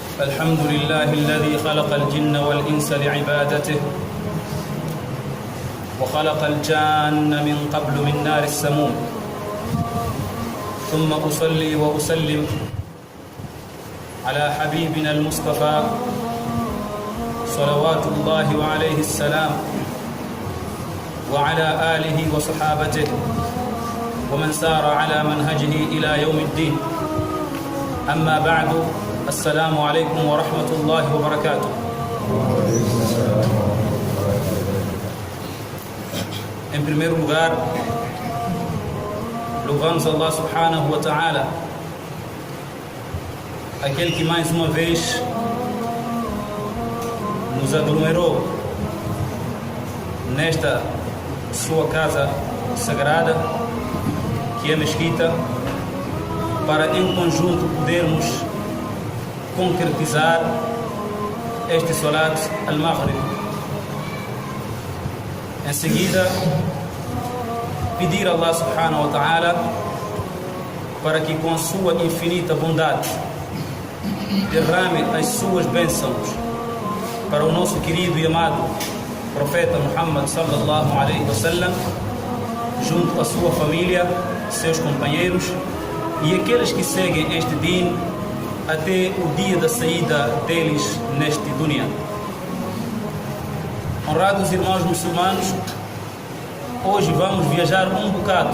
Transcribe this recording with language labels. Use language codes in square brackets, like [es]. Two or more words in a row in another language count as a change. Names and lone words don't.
[ar] الحمد لله الذي خلق الجن والإنس لعبادته وخلق الجان من قبل من نار السموم ثم أصلي وأسلم على حبيبنا المصطفى صلوات الله وعليه السلام وعلى آله وصحابته ومن سار على منهجه إلى يوم الدين. أما بعد، السلام عليكم ورحمة الله وبركاته. [pt] Em primeiro lugar, louvamos Allah [ar] سبحانه وتعالى, [pt] aquele que mais uma vez nos aglomerou nesta sua casa sagrada, que é a mesquita, para em conjunto podermos concretizar este [ar] صلاة المغرب. [pt] Em seguida, pedir a Allah [ar] سبحانه وتعالى [pt] para que com a sua infinita bondade derrame as suas bênçãos para o nosso querido e amado profeta Muhammad [ar] صلى الله عليه وسلم, [pt] junto à sua família, seus companheiros e aqueles que seguem este din até o dia da saída deles neste dunya. Honrados irmãos muçulmanos, hoje vamos viajar um bocado.